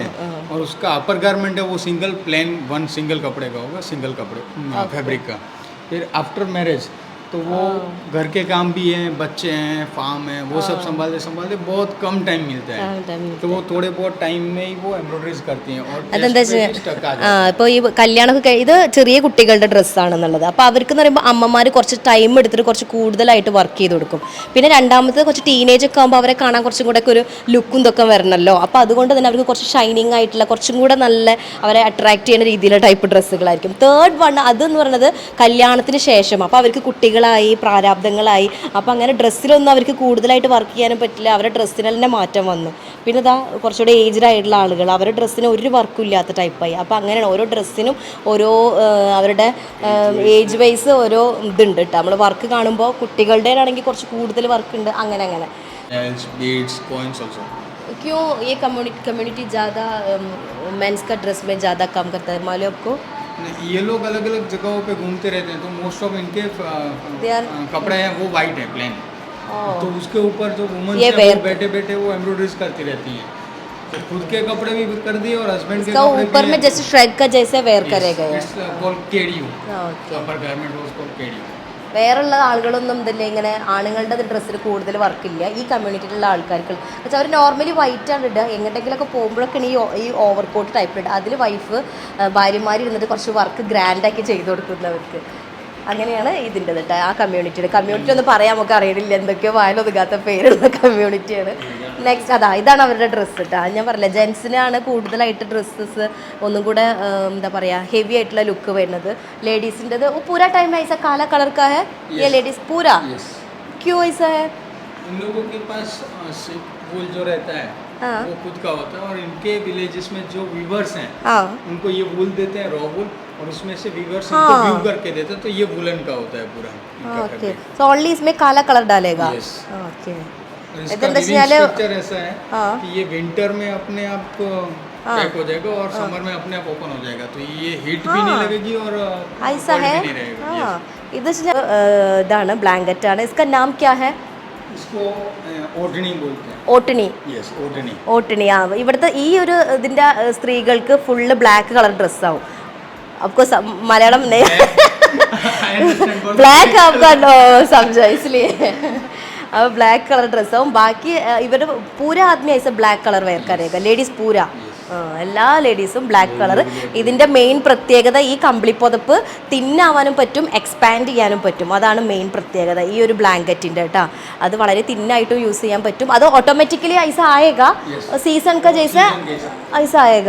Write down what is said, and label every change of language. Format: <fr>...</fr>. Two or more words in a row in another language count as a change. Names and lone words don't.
<hi>और उसका</hi> <en>upper garment</en> <hi>है वो</hi> <en>single plain one single</en> <hi>कपड़े का होगा, सिंगल कपड़े फैब्रिक का। फिर</hi> <en>after marriage</en> <hi>तो वो घर के काम भी हैं, बच्चे हैं, फार्म है, वो सब संभालते बहुत कम टाइम मिलता है, तो वो थोड़े बहुत टाइम में ही वो एम्ब्रॉयडरीज करती हैं। और</hi> <ml>ഇപ്പോൾ ഈ കല്യാണമൊക്കെ ഇത് ചെറിയ കുട്ടികളുടെ ഡ്രസ്സാണെന്നുള്ളത്. അപ്പോൾ അവർക്ക് എന്ന് പറയുമ്പോൾ അമ്മമാർ കുറച്ച് ടൈം എടുത്തിട്ട് കുറച്ച് കൂടുതലായിട്ട് വർക്ക് ചെയ്ത് കൊടുക്കും. പിന്നെ രണ്ടാമത്തെ കുറച്ച് ടീനേജ് ഒക്കെ ആകുമ്പോൾ അവരെ കാണാൻ കുറച്ചും കൂടെ ഒക്കെ ഒരു ലുക്കും ഇതൊക്കെ വരണമല്ലോ. അപ്പോൾ അതുകൊണ്ട് തന്നെ അവർക്ക് കുറച്ച് ഷൈനിങ് ആയിട്ടുള്ള കുറച്ചും കൂടെ നല്ല അവരെ അട്രാക്ട് ചെയ്യുന്ന രീതിയിലുള്ള ടൈപ്പ് ഡ്രസ്സുകളായിരിക്കും.</ml> <en>third one</en> <ml>അതെന്ന് പറയുന്നത് കല്യാണത്തിന് ശേഷം. അപ്പോൾ അവർക്ക് കുട്ടികളായി പ്രാരാബ്ദങ്ങളായി, അപ്പോൾ അങ്ങനെ ഡ്രസ്സിലൊന്നും അവർക്ക് കൂടുതലായിട്ട് വർക്ക് ചെയ്യാനും പറ്റില്ല, അവരുടെ ഡ്രസ്സിന് തന്നെ മാറ്റം വന്നു. പിന്നെ ഇതാ കുറച്ചുകൂടെ ഏജ്ഡ് ആയിട്ടുള്ള ആളുകൾ, അവരുടെ ഡ്രസ്സിന് ഒരു വർക്കും ഇല്ലാത്ത ടൈപ്പായി. അപ്പോൾ അങ്ങനെയാണ് ഓരോ ഡ്രസ്സിനും ഓരോ അവരുടെ</ml> <en>age wise</en> <ml>ഓരോ ഇതുണ്ട് കേട്ടോ. നമ്മൾ വർക്ക് കാണുമ്പോൾ കുട്ടികളുടെ ആണെങ്കിൽ കുറച്ച് കൂടുതൽ വർക്ക് ഉണ്ട്, അങ്ങനെ അങ്ങനെ.</ml> <hi>क्यों ये कम्युनिटी ज़्यादा मेंस का ड्रेस में ज़्यादा काम करता है, मालूम आपको? ये लोग अलग अलग जगहों पे घूमते रहते हैं तो</hi> <en>most of</en> <hi>इनके कपड़े हैं वो वाइट है प्लेन, तो उसके ऊपर जो वुमन बैठे बैठे वो एम्ब्रॉयडरीज करती रहती हैं, तो खुद के कपड़े भी कर दिए और हस्बैंड के कपड़े ऊपर में जैसे श्रेड का जैसे वेयर करेगा,</hi> <en>upper garment</en> <hi>उसको केडियो।</hi> <ml>വേറെയുള്ള ആളുകളൊന്നും ഇതില്ല, ഇങ്ങനെ ആണുങ്ങളുടെ ഡ്രസ്സിൽ കൂടുതൽ വർക്കില്ല ഈ കമ്മ്യൂണിറ്റിയിലുള്ള ആൾക്കാർക്ക്. പക്ഷേ അവർ നോർമലി വൈറ്റ് ആണ് ഇടുക, എങ്ങോട്ടെങ്കിലൊക്കെ പോകുമ്പോഴൊക്കെയാണ് ഈ</ml> <en>overcoat type</en> <ml>ഇടുക. അതിൽ വൈഫ് ഭാര്യമാരിരുന്നിട്ട് കുറച്ച് വർക്ക് ഗ്രാൻഡാക്കി ചെയ്ത് കൊടുക്കുന്നവർക്ക്. അങ്ങനെയാണ് ഇതിൻ്റെ കേട്ടോ ആ കമ്മ്യൂണിറ്റി ഒന്നും പറയാൻ നമുക്ക് അറിയണില്ല, എന്തൊക്കെയോ വായിലൊതുക്കാത്ത പേരുള്ള കമ്മ്യൂണിറ്റിയാണ്. നെക്സ്റ്റ് ഇതാണ് അവരുടെ ഡ്രസ്സ് കേട്ടോ. ഞാൻ പറഞ്ഞില്ല, ജെൻസിനാണ് കൂടുതലായിട്ട് ഡ്രസ്സസ് ഒന്നും കൂടെ എന്താ പറയുക ഹെവി ആയിട്ടുള്ള ലുക്ക് വരുന്നത്. ലേഡീസിൻ്റെത്</ml> <hi>पूरा टाइम ऐसा काला कलर का है ये लेडीज पूरा क्यों ऐसा है? इन लोगों के पास वूल जो रहता है वो खुद का होता है, और इनके विलेजेस में जो वीवर्स हैं उनको ये वूल देते हैं,</hi> <en>raw wool,</en> <hi>और उसमें से वीवर्स इनको व्यू करके देते हैं, तो ये वूलन का होता है पूरा।</hi> <en>okay, so only</en> <hi>इसमें काला कलर डालेगा। ओके, इसका स्ट्रक्चर ऐसा है कि ये विंटर में अपने आप पैक हो जाएगा और समर में अपने आप ओपन हो जाएगा, तो ये हीट भी नहीं लगेगी और</hi> <ml>ऐसा है। ഇത് ഇതാണ് ബ്ലാങ്കറ്റ് ആണ്.</ml> <hi>इसका नाम क्या है? इसको ओढ़नी बोलते हैं.</hi> <ml>ഓട്ടണി. യെസ്, ഓട്ടണി. ഓട്ടണി. ഇവിടുത്തെ ഈ ഒരു ഇതിൻ്റെ സ്ത്രീകൾക്ക്</ml> <en>full black colour</en> <ml>ഡ്രസ്സാവും.</ml> <hi>आपको मलयालम नहीं ब्लैक आपका समझा इसलिए अब</hi> <en>black colour dress</en> <hi>हो. बाकी इवर पूरा आदमी ऐसे</hi> <en>black colour wear</en> <hi>करेगा, लेडीज़ पूरा</hi> <ml>എല്ലാ ലേഡീസും ബ്ലാക്ക് കളർ. ഇതിൻ്റെ മെയിൻ പ്രത്യേകത ഈ കമ്പിളിപ്പുതപ്പ് തിന്നാവാനും പറ്റും, എക്സ്പാൻഡ് ചെയ്യാനും പറ്റും. അതാണ് മെയിൻ പ്രത്യേകത ഈ ഒരു ബ്ലാങ്കറ്റിൻ്റെ കേട്ടോ. അത് വളരെ തിന്നായിട്ടും യൂസ് ചെയ്യാൻ പറ്റും. അത് ഓട്ടോമാറ്റിക്കലി</ml> <hi>ऐसा आएगा, सीजन का जैसा ऐसा आएगा.</hi>